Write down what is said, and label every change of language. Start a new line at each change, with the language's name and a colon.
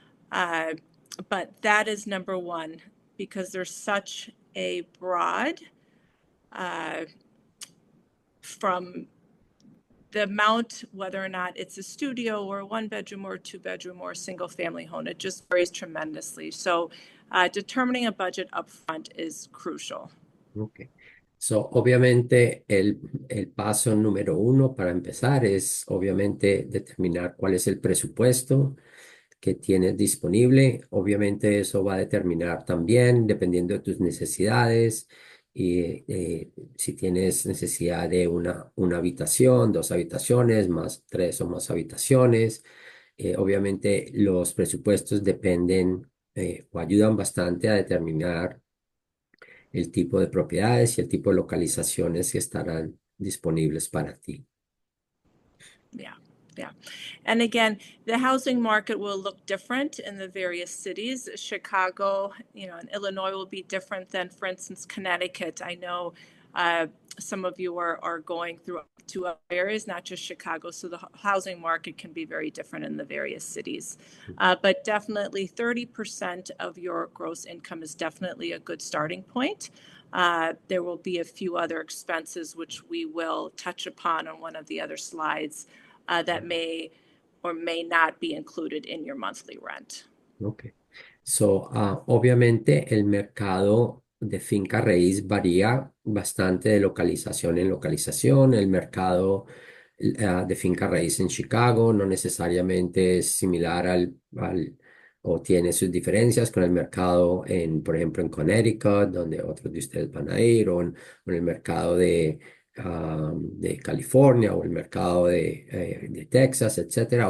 English: But that is number one, because there's such a broad from the amount, whether or not it's a studio or a 1-bedroom or a 2-bedroom or a single family home, it just varies tremendously. So determining a budget upfront is crucial. Ok.
Spanish: So, obviamente, el paso número uno para empezar es, obviamente, determinar cuál es el presupuesto que tienes disponible. Obviamente, eso va a determinar también, dependiendo de tus necesidades, y si tienes necesidad de una habitación, dos habitaciones, más tres o más habitaciones. Obviamente, los presupuestos dependen o ayudan bastante a determinar el tipo de propiedades y el tipo de localizaciones que estarán disponibles para ti.
English: Yeah, yeah. And again, the housing market will look different in the various cities. Chicago, and Illinois will be different than, for instance, Connecticut. I know some of you are going through two other areas, not just Chicago. So the housing market can be very different in the various cities. But definitely 30% of your gross income is definitely a good starting point. There will be a few other expenses which we will touch upon on one of the other slides that may or may not be included in your monthly rent. Ok.
Spanish: So, obviamente el mercado de finca raíz varía bastante de localización en localización. El mercado de finca raíz en Chicago no necesariamente es similar o tiene sus diferencias con el mercado por ejemplo, en Connecticut, donde otros de ustedes van a ir, o en el mercado de California o el mercado de Texas, etcétera.